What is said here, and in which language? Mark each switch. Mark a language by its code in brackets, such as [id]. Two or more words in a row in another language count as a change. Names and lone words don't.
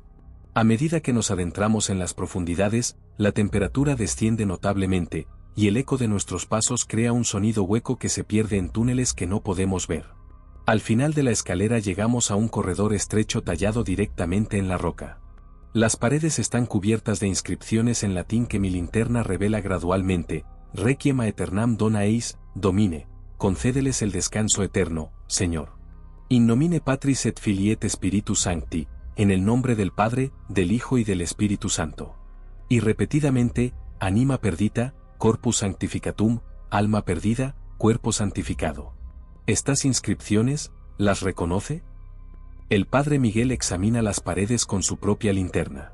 [es] A medida que nos adentramos en las profundidades, la temperatura desciende notablemente, y el eco de nuestros pasos crea un sonido hueco que se pierde en túneles que no podemos ver. Al final de la escalera llegamos a un corredor estrecho tallado directamente en la roca. Las paredes están cubiertas de inscripciones en latín que mi linterna revela gradualmente: [la] Requiem aeternam dona eis, Domine, [es] concédeles el descanso eterno, Señor. [la] In nomine Patris et Filii et Spiritus Sancti, [es] en el nombre del Padre, del Hijo y del Espíritu Santo. Y repetidamente, [la] Anima perdita, Corpus sanctificatum, [es] alma perdida, cuerpo santificado. ¿Estas inscripciones, las reconoce? El padre Miguel examina las paredes con su propia linterna.